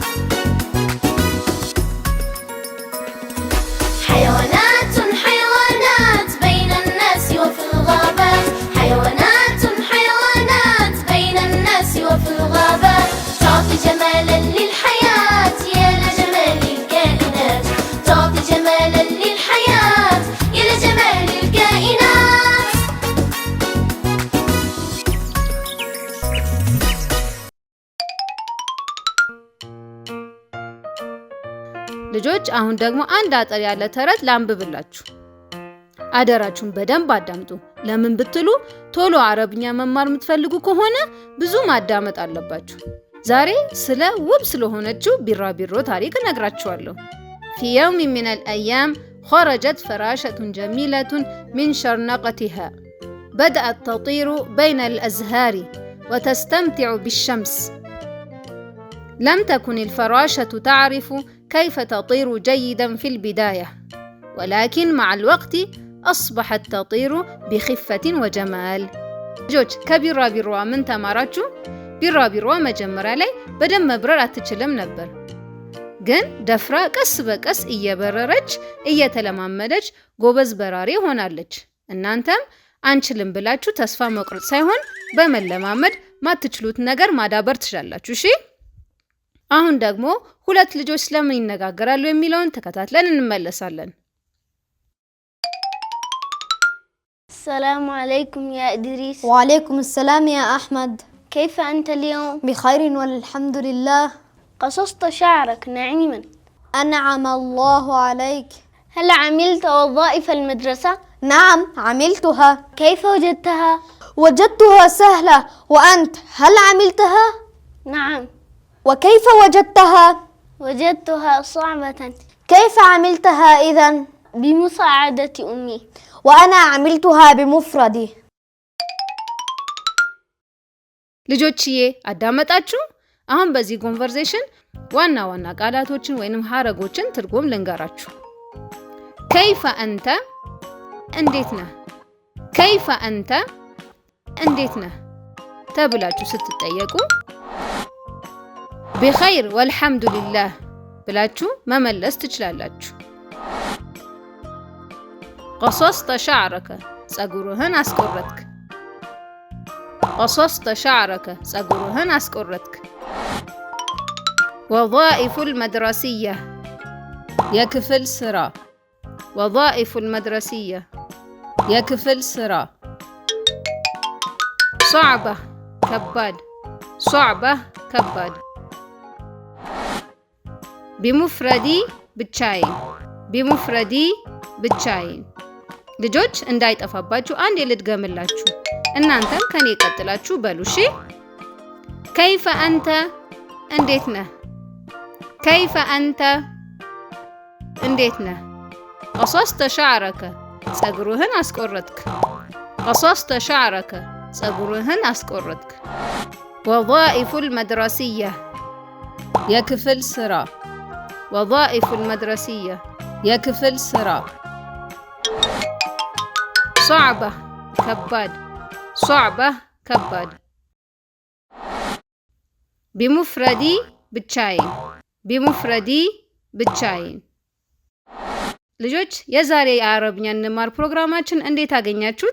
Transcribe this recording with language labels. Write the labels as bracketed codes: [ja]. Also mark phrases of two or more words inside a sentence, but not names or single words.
[ar] حيوانات بين الناس وفي الغابات حيوانات بين الناس وفي الغابات تعطي جمالا للحياة يا لجمال الكائنات تعطي جمالا للحياة يا لجمال الكائنات [am] ልጆች አሁን ደግሞ አንድ አጠር ያለ ተረት ላንብብላችሁ። አደራችሁን በደንብ አዳምጡ። ለምን ብትሉ ቶሎ አረብኛ መማር የምትፈልጉ ከሆነ ብዙ ማዳመጥ አለባችሁ። ዛሬ ስለ ውብ ስለሆነችው ቢራቢሮ ታሪክ [ar] እነግራችኋለሁ። في يوم من الأيام خرجت فراشة جميلة من شرنقتها بدأت تطير بين الأزهار وتستمتع بالشمس لم تكن الفراشة تعرف كيف تطير جيدا في البداية ولكن مع الوقت أصبحت تطير بخفة وجمال [am] ልጆች ከቢራቢሮዋ ምን ተማራችሁ? ቢራቢሮዋ መጀመሪያ ላይ በደንብ መብረር አትችልም ነበር፣ ግን ደፍራ ቀስ በቀስ እየበረረች እየተለማመደች ጎበዝ በራሪ ሆናለች። እናንተም አንችልም ብላችሁ ተስፋ መቁረጥ ሳይሆን በመለማመድ ማትችሉት ነገር ማዳበር ትችላላችሁ። እሺ፣ አሁን ደግሞ ሁለት ልጆች ስለምን ይነጋገራሉ የሚለውን ተከታትለን እንመለሳለን። [ar] السلام عليكم يا إدريس. وعليكم السلام يا أحمد. كيف أنت اليوم؟ بخير والحمد لله. قصصت شعرك ناعما. أنعم الله عليك. هل عملت وظائف المدرسة؟ نعم عملتها. كيف وجدتها؟ وجدتها سهلة، وأنت هل عملتها؟ نعم. وكيف وجدتها؟ وجدتها صعبة. كيف عملتها إذن؟ بمساعدة أمي. وأنا عملتها بمفردي. [am] ልጆችዬ አዳመጣችሁ? አሁን በዚህ ኮንቨርሴሽን ዋና ዋና ቃላቶችን ወይንም ሐረጎችን ትርጉም ልንገራችሁ። ከይፈ አንተ እንዴት ነህ? ከይፈ አንተ እንዴት ነህ ተብላችሁ ስትጠየቁ [ar] بخير والحمد لله [am] ብላችሁ መመለስ ትችላላችሁ። [ar] قصصت شعرك [am] ፀጉርህን አስቆረጥክ። [ar] قصصت شعرك [am] ፀጉርህን አስቆረጥክ። [ar] وظائف المدرسية [am] የክፍል ስራ [ar] وظائف المدرسية [am] የክፍል ስራ صعبة ከባድ صعبة ከባድ بمفردي ብቻዬን بمفردي ብቻዬን ልጆች እንዳይጠፋባችሁ አንድ ልድገምላችሁ እናንተም ከኔ ቀጥላችሁ በሉ እሺ [ar] كيف أنت [am] እንዴት ነህ [ar] كيف أنت [am] እንዴት ነህ [ar] قصصت شعرك [am] ፀጉርህን አስቆረጥክ [ar] قصصت شعرك [am] ፀጉርህን አስቆረጥክ [ar] وظائف المدرسية [am] የክፍል ስራ [ar] وظائف المدرسية [am] የክፍል ስራ صعبة ከባድ صعبة ከባድ بمفردي ብቻዬን بمفردي ብቻዬን ልጆች የዛሬ የአረብኛ እንማር ፕሮግራማችን እንዴት አገኛችሁት?